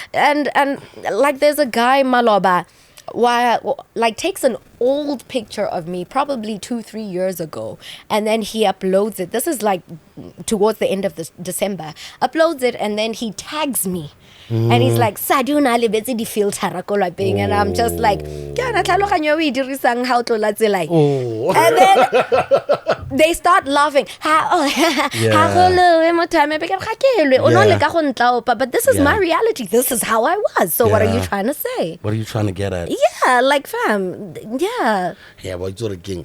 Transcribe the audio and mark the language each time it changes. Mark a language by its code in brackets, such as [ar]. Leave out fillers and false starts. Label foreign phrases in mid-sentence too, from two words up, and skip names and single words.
[en] And like there's a guy Maloba takes an old picture of me, probably 2-3 years ago, and then he uploads it. This is like towards the end of December. Uploads it, and then he tags me. And he's like, [tn] Sadi o na le betse di filter ko lapeng, [en] and I'm just like, [tn] ke ana tlhaloganyo e dirisang ha o tlola tsela. [en] And then they start laughing. But this is my reality. This is how I was. So what are you trying to say? What are you trying to get at? Yeah, like fam. Yeah. Yeah, but it's king.